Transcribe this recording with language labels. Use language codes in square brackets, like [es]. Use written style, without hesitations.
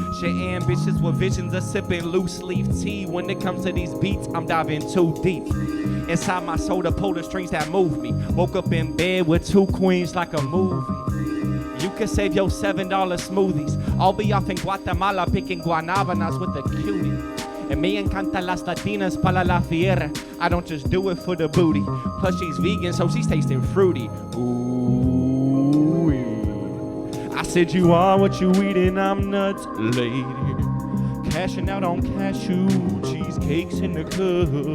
[en] She ambitious with visions of sipping loose leaf tea. When it comes to these beats, I'm diving too deep. Inside my soul to pull the strings that move me. Woke up in bed with two queens like a movie. You can save your $7 smoothies. I'll be off in Guatemala picking guanabanas with a cutie. And [es] me encanta las latinas para la fiera. [en] I don't just do it for the booty. Plus she's vegan, so she's tasting fruity. Ooh, I said you are what you eat and I'm nuts, lady. Cashing out on cashew cheesecakes in the club.